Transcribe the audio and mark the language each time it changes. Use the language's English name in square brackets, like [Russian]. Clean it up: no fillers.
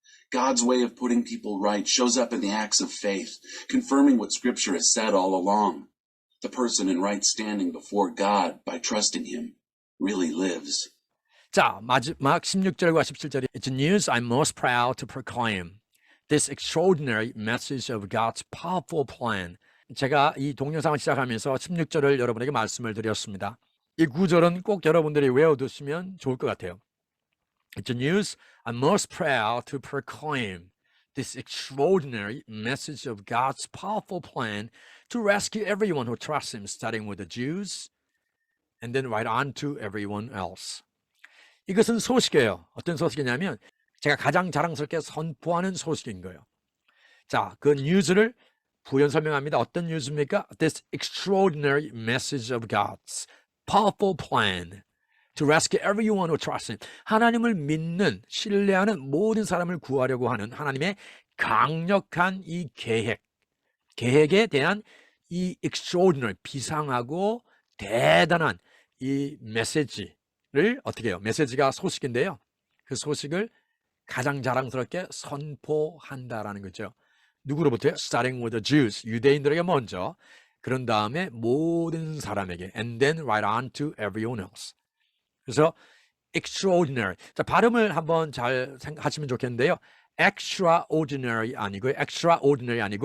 [English] God's way of putting people right shows up in the acts of faith, confirming what Scripture has said all along. The person in right standing before God by trusting Him really lives. [Korean] 자, 마지막 16절과 17절이 [English] It's news I'm most proud to proclaim. This extraordinary message of God's powerful plan. [Korean] 제가 이 동영상을 시작하면서 16절을 여러분에게 말씀을 드렸습니다. 이 구절은 꼭 여러분들이 외워두시면 좋을 것 같아요. [English] It's news I'm most proud to proclaim. This extraordinary message of God's powerful plan to rescue everyone who trusts Him, starting with the Jews and then right on to everyone else. [Korean] 이것은 소식이에요. 어떤 소식이냐면 제가 가장 자랑스럽게 선포하는 소식인 거예요. 자, 그 뉴스를 부연 설명합니다. 어떤 뉴스입니까? [English] This extraordinary message of God's powerful plan to rescue everyone who trusts Him. [Korean] 하나님을 믿는, 신뢰하는 모든 사람을 구하려고 하는 하나님의 강력한 이 계획에 대한 이 extraordinary, 비상하고 대단한 이 메시지를 어떻게 해요? 메시지가 소식인데요. 그 소식을 가장 자랑스럽게 선포한다라는 거죠. 누구로부터요? [English] Starting with the Jews, [Korean] 유대인들에게 먼저, 그런 다음에 모든 사람에게, [English] and then right on to everyone else. [Korean] 그래서 extraordinary. 자, 발음을 한번 잘 하시면 좋겠는데요. extraordinary 아니고 extraordinary.